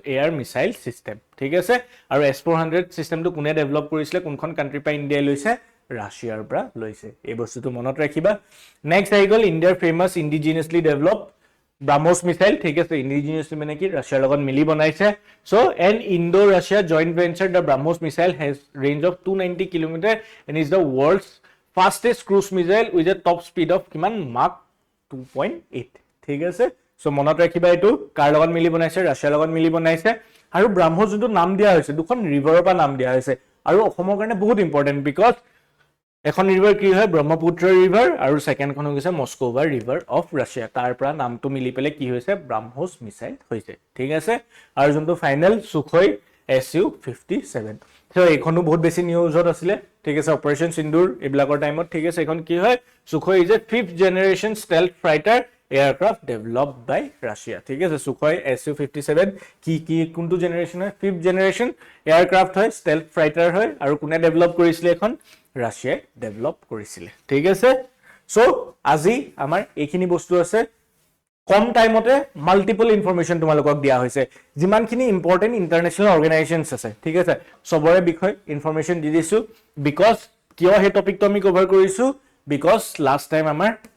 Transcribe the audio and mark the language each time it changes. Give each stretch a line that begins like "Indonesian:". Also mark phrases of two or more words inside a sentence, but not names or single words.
English: air missile system
Assamese: ঠিক আছে আৰু S400 সিস্টেমটো কোনে ডেভেলপ কৰিছিল কোনখন কান্ট্ৰি পা ইণ্ডিয়া লৈছে ৰাছিয়াৰ পৰা লৈছে এই বস্তুটো মনত ৰাখিবা নেক্সট আহি গ'ল ইণ্ডিয়াৰ
English: famous indigenously develop BrahMos missile
Assamese: ঠিক আছে ইন্ডিজিনিয়াসলি মানে কি ৰাছিয়াৰ লগত মিলি বনাইছে
English: so an Indo Russia joint venture the BrahMos missile has range of 290 kilometre and is the world's fastest cruise missile with a top speed of
Assamese: কিমান Mach 2.8 ঠিক আছে সো মনত ৰাখিবা এটো কাৰ লগত মিলি বনাইছে ৰাছিয়াৰ লগত মিলি বনাইছে আৰু ব্ৰহ্মোছ যোনটো নাম দিয়া হৈছে দুখন ৰিভাৰৰ পৰা নাম দিয়া হৈছে আৰু অসমৰ কাৰণে বহুত
English: important because
Assamese: এখন ৰিভাৰ কি হয় ব্ৰহ্মপুত্ৰ ৰিভাৰ আৰু সেকেন্ড খন হৈছে
English: Moskva river of Russia
Assamese: তাৰ পৰা নামটো মিলি পেলে কি হৈছে ব্ৰহ্মোছ মিসাইল হৈছে ঠিক আছে আৰু যোনটো ফাইনাল সুখoi Su-57 সো এখনো বহুত বেছি নিউজত আছিল ঠিক আছে অপাৰেশন সিন্দুৰ এবলাকৰ টাইমত ঠিক আছে এখন কি হয়
English: Sukhoi is a 5th generation stealth fighter aircraft developed by Russia
Assamese: ঠিক আছে
English: সুখoi Su-57
Assamese: কি কোনটো জেনাৰেশন হয়
English: 5th generation aircraft
Assamese: হয়
English: stealth fighter
Assamese: হয় আৰু কোনে ডেভেলপ কৰিছিল এখন ৰাছিয়াই ডেভেলপ কৰিছিল ঠিক আছে সো আজি আমাৰ এইখিনি বস্তু আছে কম টাইমতে
English: multiple information
Assamese: তোমালোকক দিয়া হৈছে যিমানখিনি
English: important international organisations
Assamese: আছে ঠিক আছে সবৰে বিষয় ইনফৰমেশন দি দিছো বিকজ কিয় হে টপিকটো আমি কভাৰ কৰিছো বিকজ
English: last time
Assamese: আমাৰ